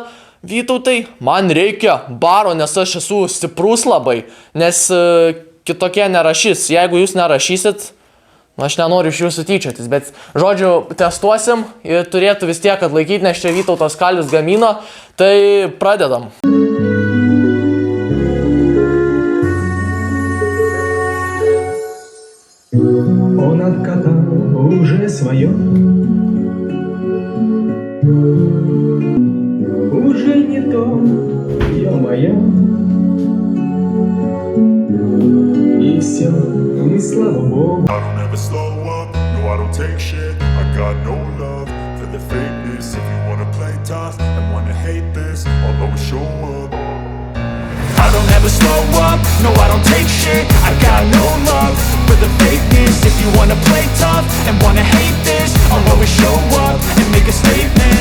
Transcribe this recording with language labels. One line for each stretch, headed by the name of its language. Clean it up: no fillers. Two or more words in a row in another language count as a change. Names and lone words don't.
Lithuanian: Vytautai, man reikia baro, nes aš esu stiprus labai, nes kitokie nerašys. Jeigu jūs nerašysit, aš nenoriu iš jūsų tyčiotis, bet, žodžiu, testuosim ir turėtų vis tiek atlaikyti, nes čia Vytautas Kalvis gamino, tai pradedam.
Russian: Он откатал уже свое, уже не то, ё-моё. И все, и слава Богу.
English: I don't ever slow up, no I don't take shit. I got no love for the fakeness. If you wanna play tough and wanna hate this, I'll always show up. I don't ever slow up, no I don't take shit. I got no love for the fakeness. If you wanna play tough and wanna hate this, I'll always show up and make a statement.